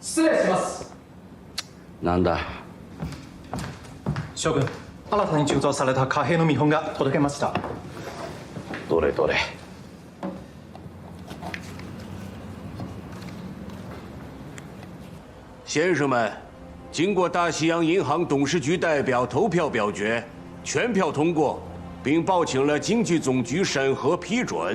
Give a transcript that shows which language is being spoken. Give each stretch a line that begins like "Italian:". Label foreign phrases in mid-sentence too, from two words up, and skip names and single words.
Japanese: 失礼します。なんだ。将軍、新たに鋳造された貨幣の見本が届けました。どれどれ。
Chinese: 先生们，经过大西洋银行董事局代表投票表决，全票通过，并报请了经济总局审核批准。